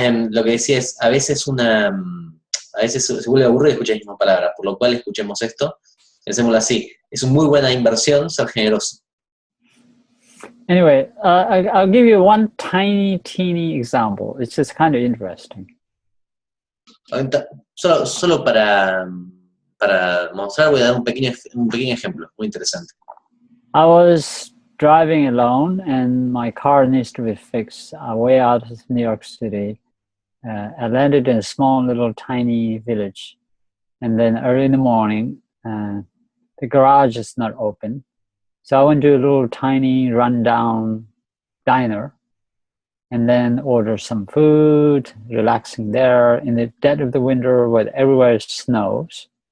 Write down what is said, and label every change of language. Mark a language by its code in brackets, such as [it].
[es] Lo que decía es, a veces se vuelve aburrido escuchar la misma palabra, por lo cual escuchemos esto, pensémoslo así, es una muy buena inversión ser generoso. [en] Anyway, I'll give you one teeny example. It's just kind of interesting. [es] Solo para mostrar voy a dar un pequeño ejemplo, muy interesante. [en] I was driving alone and my car needs to be fixed way out of New York City. I landed in a small little tiny village, and then early in the morning, the garage is not open. So I went to a little tiny rundown diner and then ordered some food, relaxing there in the dead of the winter where everywhere snows.